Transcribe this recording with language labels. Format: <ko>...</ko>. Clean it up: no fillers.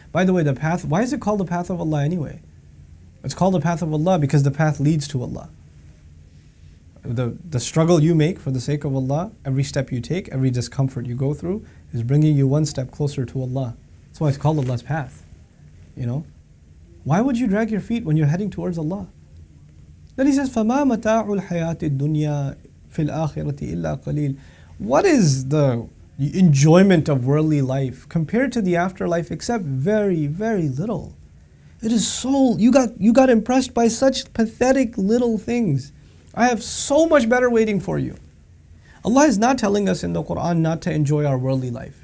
<en>By the way, the path, why is it called the path of Allah anyway? It's called the path of Allah because the path leads to Allah. The struggle you make for the sake of Allah, every step you take, every discomfort you go through, is bringing you one step closer to Allah. That's why it's called Allah's path. Why would you drag your feet when you're heading towards Allah? Then He says,</en> <ar>فَمَا مَتَاعُ الْحَيَاةِ الدُّنْيَا فِي الْآخِرَةِ إِلَّا قَلِيلٌ.</ar> <en>What is the enjoyment of worldly life compared to the afterlife except very, very little? It is so, you got impressed by such pathetic little things. I have so much better waiting for you. Allah is not telling us in the Quran not to enjoy our worldly life.</en>